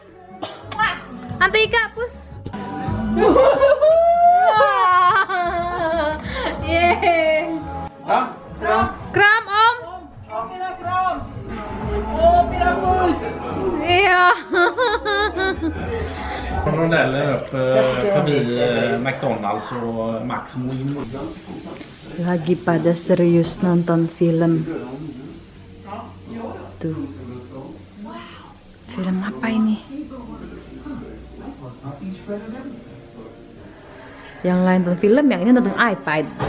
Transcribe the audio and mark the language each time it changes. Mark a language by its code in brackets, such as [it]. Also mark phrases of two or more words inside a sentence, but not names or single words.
[sv] Antika Pus! Yeay! Ja? Kram Om! Ja! Rondeller upp förbi McDonalds och Maximo in. [id] Lagi pada serius nonton film. Tuh. Film apa ini? Yang lain nonton film, yang ini nonton iPad.